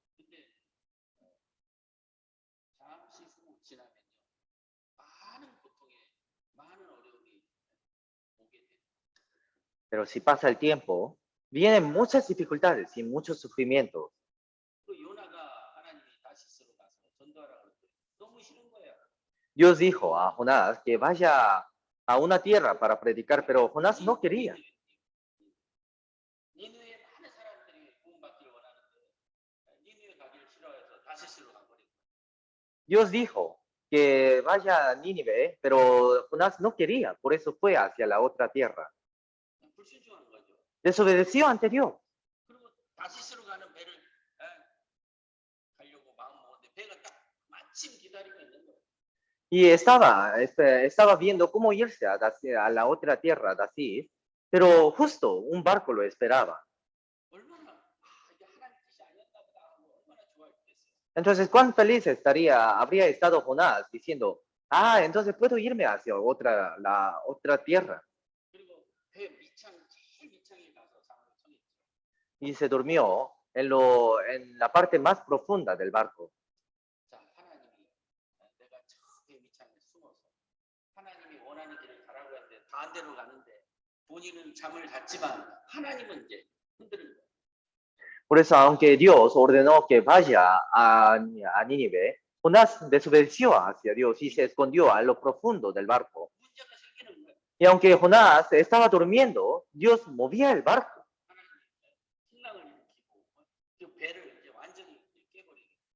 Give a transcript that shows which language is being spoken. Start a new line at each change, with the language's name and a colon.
Korean: 근데 잠시 후 지나면요 많은 고통에 많은 어려움이 오게 돼요.
Spanish: Pero si pasa el tiempo, vienen muchas dificultades y muchos sufrimientos.
Korean: 그 요나가 하나님이 다시스로 가서 전도하라고 그랬더니 너무 싫은 거야.
Spanish: Dios dijo a Jonás que vaya a una tierra para predicar, pero Jonás no quería.
Korean: 니느웨에 많은 사람들이 구원받기를 원하는데 니느웨 가기를 싫어해서 다시스로 가버린 거야.
Spanish: Dios dijo que vaya a Nínive, pero Jonás no quería, por eso fue hacia la otra tierra.
Korean: 불순종한 거죠.
Spanish: Desobedeció ante Dios.
Korean: 그리고 다시스로 가는 배를 가려고 마음 먹었는데 배가 딱 마침 기다리고 있는 거예요.
Spanish: Y estaba viendo cómo irse a la otra tierra, Dacis, pero justo un barco lo esperaba.
Korean: 얼마나 이게 하나님 뜻이 아니었나 보다 하고 얼마나 좋아했겠어요.
Spanish: Entonces, ¿cuán feliz habría estado Jonás diciendo, entonces puedo irme hacia la otra tierra?
Korean: 그리고 배 제일 밑창에 가서 잠을 청했죠.
Spanish: Y se durmió en la parte más profunda del barco.
Korean: 자, 하나님이 내가 저 배 밑창에 숨어서 하나님이 원하는 길을 가라고 하는데 반대로 가는데 본인은 잠을 잤지만 하나님은 이제 흔드는 거예요.
Spanish: Por eso, aunque Dios ordenó que vaya a Nínive, Jonás desobedeció hacia Dios y se escondió a lo profundo del barco.
Korean: 문제가 생기는 거예요.
Spanish: Y aunque Jonás estaba durmiendo, Dios movía el barco.
Korean: 풍랑을 일으키고 그 배를 이제 완전히 깨버리게.